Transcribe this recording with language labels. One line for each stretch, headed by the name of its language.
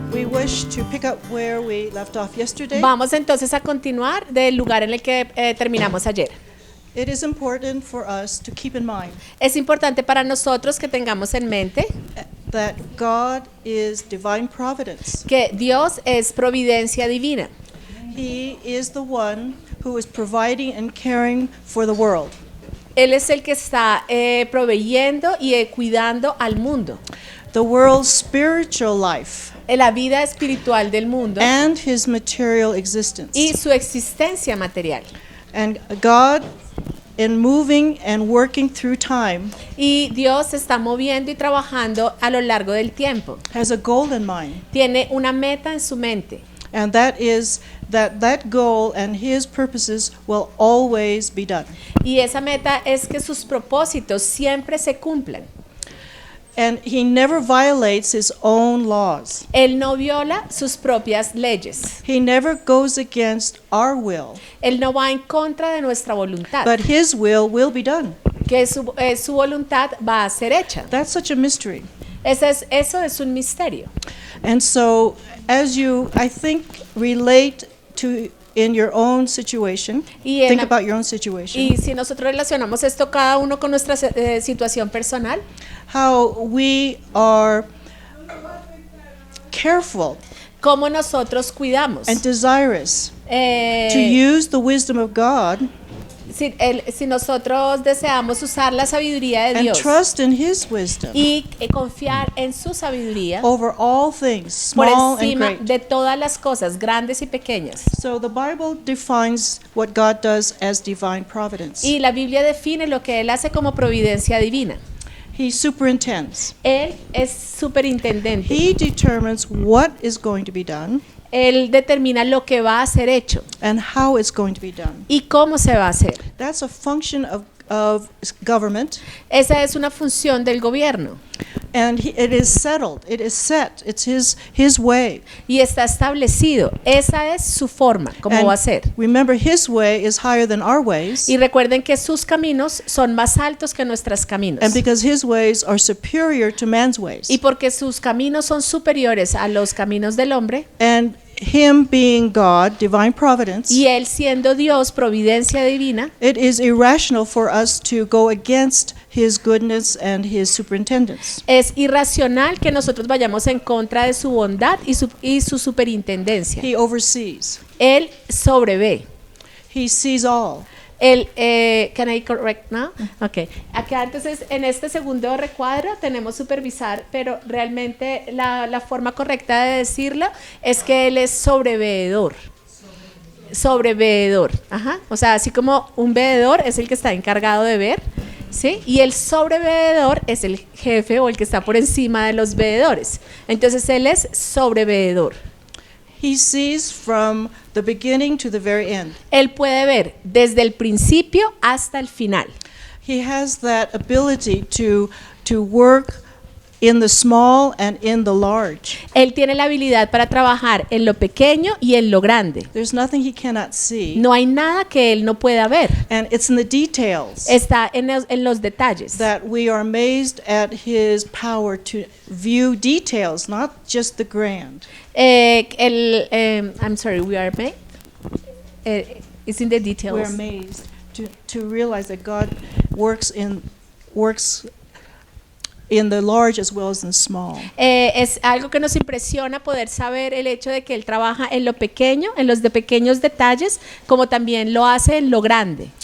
English: wish to pick up where we left off yesterday.
Spanish: Vamos entonces a continuar del lugar en el que terminamos ayer.
English: It is important for us to keep in mind
Spanish: Es importante para nosotros que tengamos en mente
English: that God is divine providence.
Spanish: que Dios es providencia divina.
English: He is the one who is providing and caring for the world.
Spanish: Él es el que está proveyendo y cuidando al mundo,
English: The world's spiritual life
Spanish: la vida espiritual del mundo
English: and his material existence.
Spanish: y su existencia material.
English: And God, in moving and working through time,
Spanish: Y Dios se está moviendo y trabajando a lo largo del tiempo.
English: has a goal in mind.
Spanish: Tiene una meta en su mente.
English: And that is that goal and his purposes will always be done.
Spanish: Y esa meta es que sus propósitos siempre se cumplan.
English: And he never violates his own laws.
Spanish: Él no viola sus propias leyes.
English: He never goes against our will,
Spanish: Él no va en contra de nuestra voluntad.
English: but his will be done.
Spanish: Que su voluntad va a ser hecha.
English: That's such a mystery.
Spanish: Eso es un misterio.
English: And so as you, I think, relate to in your own situation,
Spanish: Y en
English: think
Spanish: la-
English: about your own situation,
Spanish: Y si nosotros relacionamos esto cada uno con nuestra situación personal,
English: how we are careful
Spanish: cómo nosotros cuidamos.
English: and desirous to Eh, use the wisdom of God
Spanish: si nosotros deseamos usar la sabiduría de
English: and
Spanish: Dios
English: trust in his wisdom
Spanish: y confiar en su sabiduría
English: over all things,
Spanish: por
English: small and
Spanish: encima
English: great.
Spanish: de todas las cosas, grandes y pequeñas.
English: So the Bible defines what God does as divine providence.
Spanish: Y la Biblia define lo que Él hace como providencia divina.
English: He superintends.
Spanish: Él es superintendente.
English: He determines what is going to be done
Spanish: Él determina lo que va a ser hecho
English: and how it's going to be done.
Spanish: y cómo se va a hacer.
English: That's a function of government,
Spanish: Esa es una función del gobierno
English: and it is settled. It is set. It's his way.
Spanish: y está establecido. Esa es su forma, cómo
English: And
Spanish: va a ser.
English: remember, his way is higher than our ways,
Spanish: Y recuerden que sus caminos son más altos que nuestros caminos.
English: and because his ways are superior to man's ways.
Spanish: Y porque sus caminos son superiores a los caminos del hombre,
English: And him being God, divine providence,
Spanish: y Él siendo Dios, providencia divina,
English: it is irrational for us to go against his goodness and his superintendence.
Spanish: es irracional que nosotros vayamos en contra de su bondad y su superintendencia.
English: He oversees.
Spanish: Él sobrevé.
English: He sees all.
Spanish: Él,
English: can I correct now? Okay.
Spanish: Acá entonces en este segundo recuadro tenemos supervisar, pero realmente la forma correcta de decirlo es que Él es sobreveedor. Sobreveedor. Ajá. O sea, así como un veedor es el que está encargado de ver, ¿sí? Y el sobreveedor es el jefe o el que está por encima de los veedores. Entonces Él es sobreveedor.
English: He sees from the beginning to the very end.
Spanish: Él puede ver desde el principio hasta el final.
English: He has that ability to work in the small and in the large.
Spanish: Él tiene la habilidad para trabajar en lo pequeño y en lo grande.
English: There's nothing he cannot see.
Spanish: No hay nada que Él no pueda ver.
English: And it's in the details
Spanish: Está en los detalles.
English: that we are amazed at his power to view details, not just the grand. I'm sorry, we are made. It's in the We're details. amazed to realize that God works in the large as well as in the small.
Spanish: Es algo que nos impresiona poder saber el hecho de que Él trabaja en lo pequeño, en los de pequeños detalles, como también lo hace en lo grande.